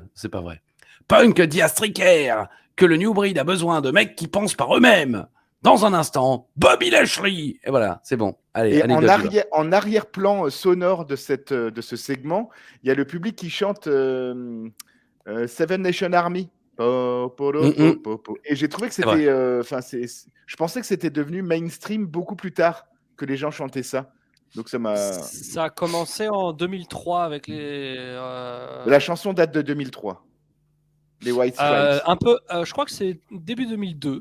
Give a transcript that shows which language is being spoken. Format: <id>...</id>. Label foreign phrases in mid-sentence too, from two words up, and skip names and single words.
<fr>C'est pas vrai. Punk dit à Striker que le New Breed a besoin de mecs qui pensent par eux-mêmes. Dans un instant, Bobby Lashley. Et voilà, c'est bon. Allez, Et anecdote du jour. en arrière-plan sonore de ce segment, il y a le public qui chante Seven Nation Army. Po, po, lo, po, po, po. Et j'ai trouvé que C'est vrai. c'était. Je pensais que c'était devenu mainstream beaucoup plus tard que les gens chantaient ça. Donc ça m'a. Ça a commencé en 2003 avec La chanson date de 2003. Les White Stripes. un peu, je crois que c'est début 2002.</fr>